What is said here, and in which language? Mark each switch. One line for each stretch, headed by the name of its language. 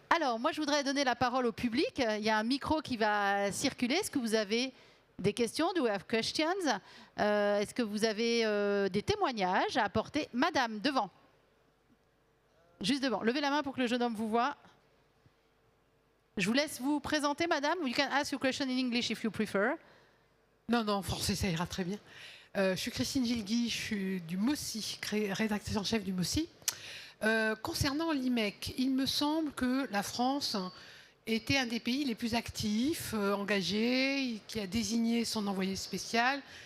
French: Alors, moi, je voudrais donner la parole au public. Il y a un micro qui va circuler. Est-ce que vous avez des questions?
English: Do you have questions?
French: Est-ce que vous avez des témoignages à apporter? Madame, devant. Juste devant. Levez la main pour que le jeune homme vous voie. Je vous laisse vous présenter, madame.
English: You can ask your question in English if you prefer.
French: Non, en français, ça ira très bien. Je suis Christine Gilgui, je suis du MOSI, rédactrice en chef du MOSI. Concernant l'IMEC, il me semble que la France était un des pays les plus actifs, engagés, qui a désigné son envoyé spécial.